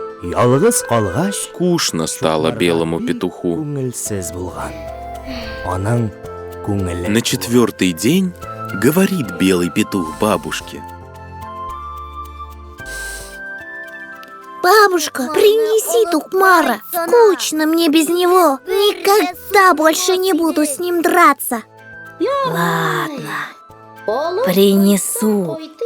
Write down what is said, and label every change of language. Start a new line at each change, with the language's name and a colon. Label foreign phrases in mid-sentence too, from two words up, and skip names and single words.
Tatar: Ялгыз калгач,
Russian: Скучно стало белому петуху.
Tatar: Күңелсез булган. Аның күңеле.
Russian: На 4-й день говорит белый петух бабушке. Бабушка, принеси Тухмара. Скучно мне без него. Никогда больше не буду с ним драться. Ладно, принесу.